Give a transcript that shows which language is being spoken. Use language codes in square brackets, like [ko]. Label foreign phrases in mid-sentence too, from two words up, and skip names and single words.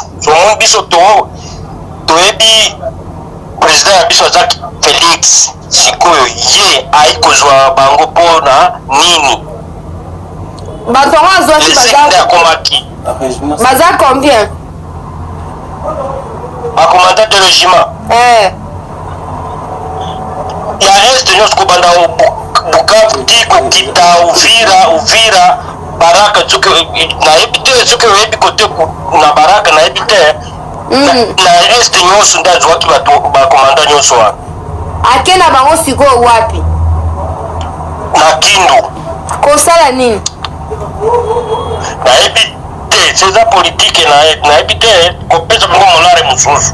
[ln] Somoni biso toyebi président ya biso azaki Félix sikoyo ye ayi kozwa bango mpona nini. Bato yango azwaki baza combien? Bakomanda de régiment ya este nyonso kobanda Bukavu ti kokita Uvira Baraka nayebi te soki oyebi kote na Baraka nayebi te na este nyonso nde azwaki bakomanda nyonso wana. Ake na bango sikoyo wapi? Na Kindu. Kosala nini? Nayebi te seza politike nayebi te kopesa bango molare mosusu.